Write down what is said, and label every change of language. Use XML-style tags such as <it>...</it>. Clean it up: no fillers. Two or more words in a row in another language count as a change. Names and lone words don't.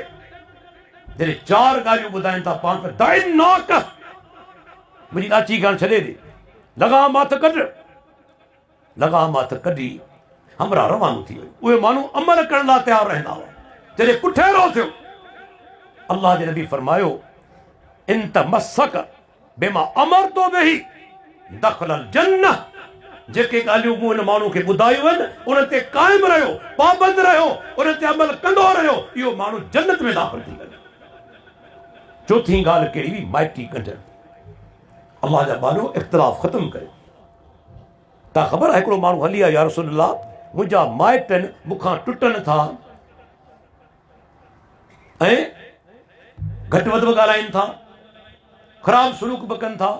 <sd>जॾहिं 4 ॻाल्हियूं ॿुधाइनि था पाण खे, दाइन नाक, मुंहिंजी ॾाची ॻाल्हि छॾे ॾे, लगाम हथ कढ। लगाम हथ कढी हमरा रवानो थी वियो। उहे माण्हू अमल करण लाइ तयारु रहंदा हुआ। जॾहिं पुठेरो थियो, अल्लाह जे नबी फरमायो</sd> <ar>إن تمسك بما أمرته به دخل الجنة.</ar> <sd>जेके ॻाल्हियूं मूं हिन माण्हू खे ॿुधायूं आहिनि उन ते क़ाइमु रहियो, पाबंद रहियो, उन ते अमल कंदो रहियो, इहो माण्हू जन्नत में दाख़िल थी वञे। चौथी ॻाल्हि कहिड़ी हुई? माइटी कढणु। अल्लाह जा बानो इख़्तिलाफ़ ख़तमु कयो। तव्हां ख़बर आहे हिकिड़ो माण्हू हली आयो,</sd> <ar>يا رسول الله</ar> <sd>मुंहिंजा माइटनि मूंखां टुटनि था ऐं घटि वधि बि ॻाल्हाइनि था, ख़राबु सलूक बि कनि था।</sd>